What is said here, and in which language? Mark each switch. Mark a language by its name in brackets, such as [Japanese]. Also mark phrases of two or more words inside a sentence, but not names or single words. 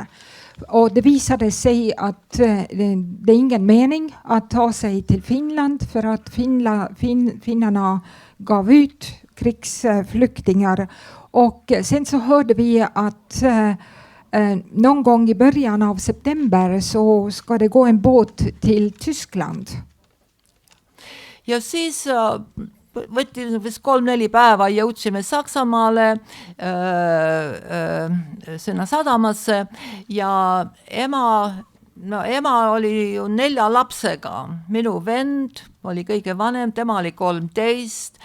[Swedish] Och det visade sig att det är ingen mening att ta sig till Finland för att finnarna gav ut krigsflyktingar. Och sen så hörde vi att någon gång i början av september så ska det gå en båt till Tyskland. [Estonian] Ja siis võttis 3-4 päeva jõudsime Saksamaale sinna sadamasse ja ema oli ju 4 lapsega. Minu vend oli kõige vanem, tema oli 13.